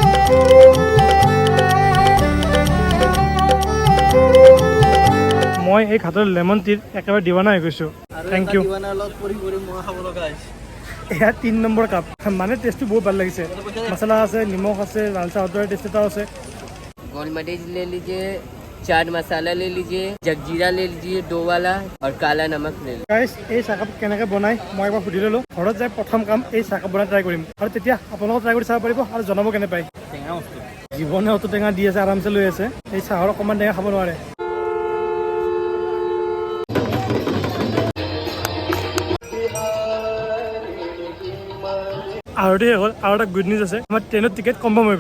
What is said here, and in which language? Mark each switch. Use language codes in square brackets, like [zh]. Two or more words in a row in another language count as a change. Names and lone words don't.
[as] মই এই ঘাটৰ [en] lemon teaৰ [as] একেবাৰে দিৱানা হৈ গৈছোঁ। [en] Thank you. [as] এয়া 3 নম্বৰ কাপ, মানে টেষ্টটো বহুত ভাল লাগিছে। মছলা আছে, নিমখ আছে, লাল চাহৰ দৰে টেষ্ট এটাও আছে। [hi] गोलमरीच ले लीजिए, चाट मसाला ले लीजिए, जगजीरा ले लीजिए 2 वाला, और काला नमक ले लीजिए। [as] গাইছ, এই চাহকাপ কেনেকৈ বনাই মই এবাৰ সুধি ল'লোঁ। ঘৰত যাই প্ৰথম কাম এই চাহকাপ বনাই ট্ৰাই কৰিম, আৰু তেতিয়া আপোনালোকক ট্ৰাই কৰি চাব পাৰিব আৰু জনাব কেনে পায়। জীৱনে অটো টেঙা দি আছে, আৰামছে লৈ আছে, এই চাহৰ অকণমান টেঙা খাব নোৱাৰে। আৰতি হৈ গ'ল, আৰু এটা [en] good news [as] আছে, আমাৰ ট্ৰেইনৰ টিকেট কনফাৰ্ম হৈ গ'ল।